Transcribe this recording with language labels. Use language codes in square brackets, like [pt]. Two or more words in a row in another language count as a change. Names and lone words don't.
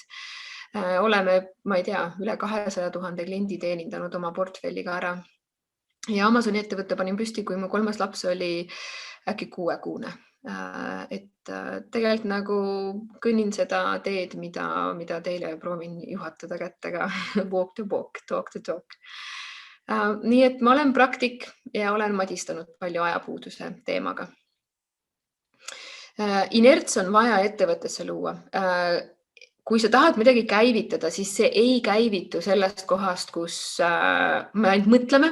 [et] Oleme, ma ei tea, üle 200 000 kliendi teenindanud oma portfelliga ära. Ja Amazoni ettevõtte panin püsti, kui mu 3. laps oli äkki 6-kuune. Et tegelikult nagu kõnnin seda teed, mida teile proovin juhatada kättega. [en] Walk the walk, talk the talk. [et] Nii et ma olen praktik ja olen madistanud palju ajapuuduse teemaga. Inerts on vaja ettevõttesse luua. Kui sa tahad midagi käivitada, siis see ei käivitu sellest kohast, kus me ainult mõtleme.